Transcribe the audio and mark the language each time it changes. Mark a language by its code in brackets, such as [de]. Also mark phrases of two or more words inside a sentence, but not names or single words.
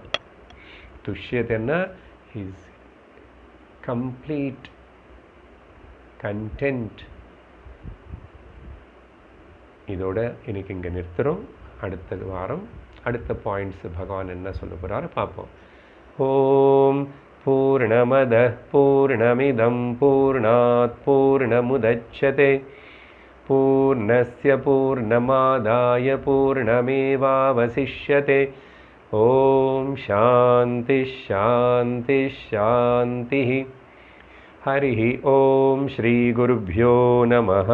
[en] துஷ்யத்தைன்னா is complete content. [ta] இதோட இன்னைக்கு இங்கே நிறுத்துகிறோம். அடுத்த வாரம் அடுத்த பாயிண்ட்ஸ் பகவான் என்ன சொல்ல போகிறாரு பார்ப்போம். [sa] ओम् पूर्णमद पूर्णमिदम् पूर्णात् पूर्णमुदच्यते पूर्णस्य पूर्णमादाय पूर्णमेवावशिष्यते। ओम शांति शांति शांति। हरिः ओम श्री गुरुभ्यो नमः।